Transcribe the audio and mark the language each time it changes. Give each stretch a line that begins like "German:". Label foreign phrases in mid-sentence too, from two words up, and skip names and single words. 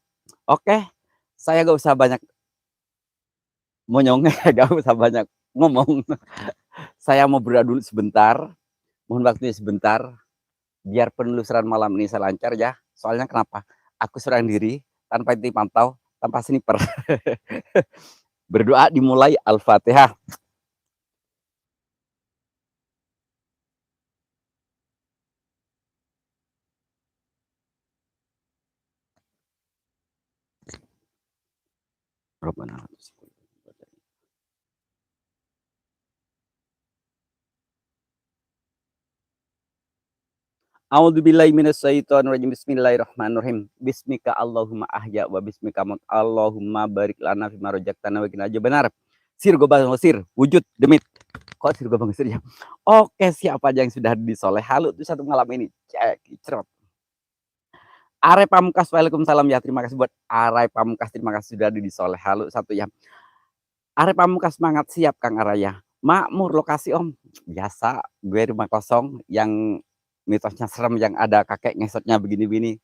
Indonesian: Oke, saya gak usah banyak monyong, gak usah banyak ngomong. Saya mau berdoa dulu sebentar, mohon waktunya sebentar, biar penelusuran malam ini saya lancar ya. Soalnya kenapa? Aku seorang diri, tanpa tim pantau, tanpa sniper. Berdoa dimulai Al-Fatihah.
Arabic: ربنا أعوذ بالله من الشيطان الرجيم. بسم الله الرحمن الرحيم. باسمك اللهم أحيا وباسمك أموت. اللهم بارك لنا فيما رزقتنا وقنا عذاب النار.
Javanese: Sir gobang sir,
Indonesian: wujud demit. Kok
Javanese: sir gobang sir
Indonesian: ya? Oke, siapa aja yang sudah di Soleh Halu tuh satu malam ini? Cek, cerot. Are Pamungkas, waalaikumsalam ya. Terima kasih buat Are Pamungkas, terima kasih sudah di Soleh Halu satu ya. Are Pamungkas semangat siap Kang Araya. Makmur lokasi Om. Biasa gue rumah kosong yang mitosnya serem yang ada kakek ngesotnya begini-begini.